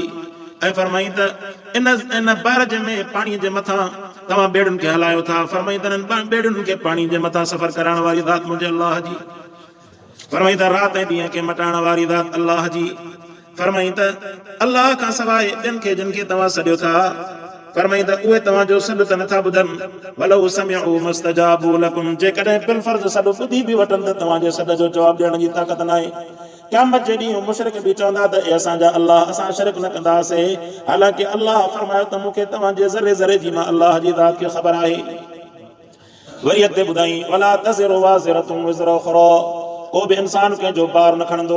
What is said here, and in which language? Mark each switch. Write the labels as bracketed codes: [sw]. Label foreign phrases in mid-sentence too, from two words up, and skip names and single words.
[sd] ऐं फरमाई त इन बारज में पाणीअ जे मथां तव्हां ॿेड़ियुनि खे हलायो था। फरमाई त इन्हनि ॿेड़ियुनि खे पाणी जे मथां सफ़र कराइण वारी ज़ात मुंहिंजे अल्लाह जी। फरमाई त राति ऐं ॾींहं खे मटाइण वारी ज़ात अल्लाह जी। फरमाई त अल्लाह खां सवाइ ॿियनि खे जिन खे तव्हां सॾियो था, फरमाई त उहे तव्हांजो सॾु त नथा ॿुधनि। [ar] ولو سمعوا ما استجابوا لكم, [sd] जेकॾहिं [ar] بالفرض [sd] सॾु ॿुधी बि वठनि त तव्हांजे सॾ जो जवाबु ॾियण जी ताक़त न आहे। क़यामत जे ॾींहुं मुशरिक बि चवंदा त ए असांजा अल्लाह, असां शिरक न कंदासीं। हालांकि अल्लाह फरमायो त मूंखे तव्हांजे ज़रे ज़रे जी मां अल्लाह जी ज़ात खे ख़बर आहे। वरी अॻिते ॿुधाई [ar] ولا تزر وازرة وزر أخرى, [sd] को बि इंसान कंहिंजो बार न खणंदो।